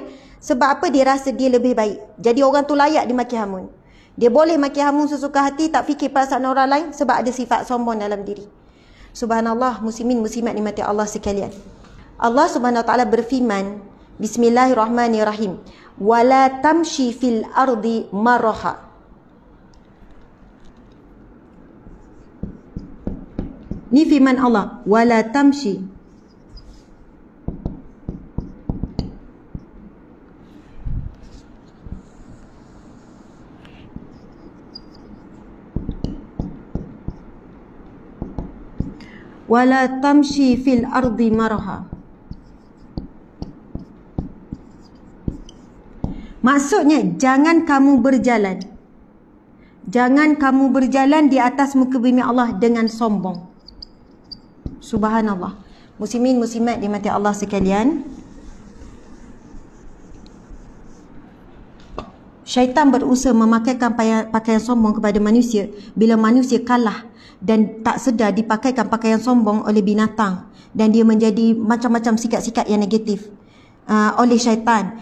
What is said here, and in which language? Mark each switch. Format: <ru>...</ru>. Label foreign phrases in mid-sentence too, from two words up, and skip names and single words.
<ms>Sebab apa? Dia rasa dia lebih baik. Jadi orang tu layak dimaki hamun. Dia boleh maki hamun sesuka hati, tak fikir perasaan orang lain sebab ada sifat sombong dalam diri. Subhanallah, muslimin muslimat dimati Allah sekalian.</ms> <ar>الله سبحانه وتعالى</ar> <ms>berfirman, Bismillahirrahmanirrahim.</ms> <ar>ولا تمش في الأرض مرحا.</ar> <ms>Ni firman Allah,</ms> <ar>ولا تمش. ولا تمش في الأرض مرحا.</ar> <ms>Maksudnya, jangan kamu berjalan. Jangan kamu berjalan di atas muka bumi Allah dengan sombong. Subhanallah. Muslimin muslimat dimati Allah sekalian. Syaitan berusaha memakaikan pakaian sombong kepada manusia bila manusia kalah dan tak sedar dipakaikan pakaian sombong oleh binatang dan dia menjadi macam-macam sikap-sikap yang negatif oleh syaitan.</ms>